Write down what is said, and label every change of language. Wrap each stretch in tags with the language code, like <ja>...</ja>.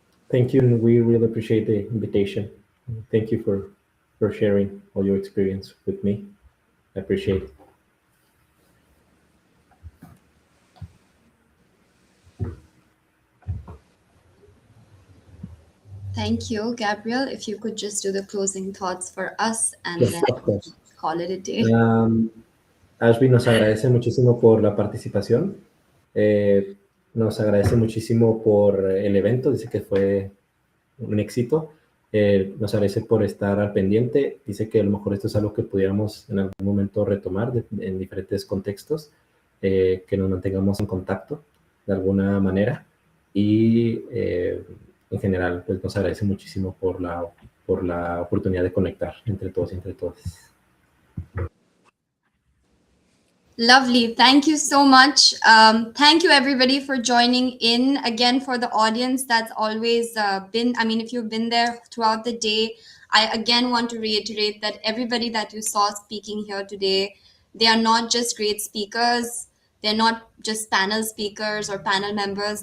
<en>Thank you, and we really appreciate the invitation. Thank you for sharing all your experience with me. I appreciate it. Thank you, Gabriel. If you could just do the closing thoughts for us and Yes, then of course. call it a day.</en> <es>Ashby nos agradece muchísimo por la participación. Nos agradece muchísimo por el evento. Dice que fue un éxito. Nos agradece por estar al pendiente. Dice que a lo mejor esto es algo que pudiéramos en algún momento retomar en diferentes contextos, que nos mantengamos en contacto de alguna manera. Y en general, pues nos agradece muchísimo por la oportunidad de conectar entre todos y entre todas.</es> <en>Lovely. Thank you so much. Thank you, everybody, for joining in. Again, for the audience that's always been, I mean, if you've been there throughout the day, I again want to reiterate that everybody that you saw speaking here today, They are not just great speakers. They're not just panel speakers or panel members.</en>